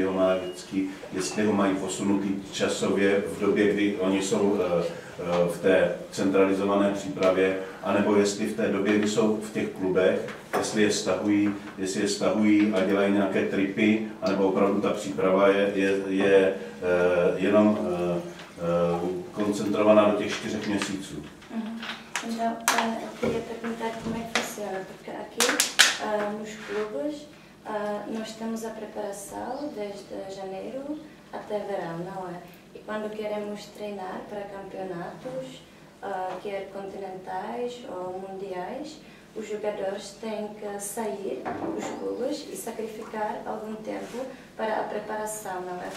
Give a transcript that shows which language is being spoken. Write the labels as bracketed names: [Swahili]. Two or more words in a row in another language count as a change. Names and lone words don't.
[Czech] jeho má vždycky, jestli ho mají posunutý časově v době, kdy oni jsou v té centralizované přípravě, anebo jestli v té době, kdy jsou v těch klubech, jestli je stahují a dělají nějaké tripy, anebo opravdu ta příprava je jenom koncentrovaná do těch 4 měsíců. [Portuguese] Então, eu queria perguntar como é que funciona, porque aqui nos clubes nós temos a preparação desde janeiro até verão, não é? E quando queremos treinar para campeonatos, quer continentais ou mundiais, os jogadores têm que sair dos clubes e sacrificar algum tempo para a preparação, não é?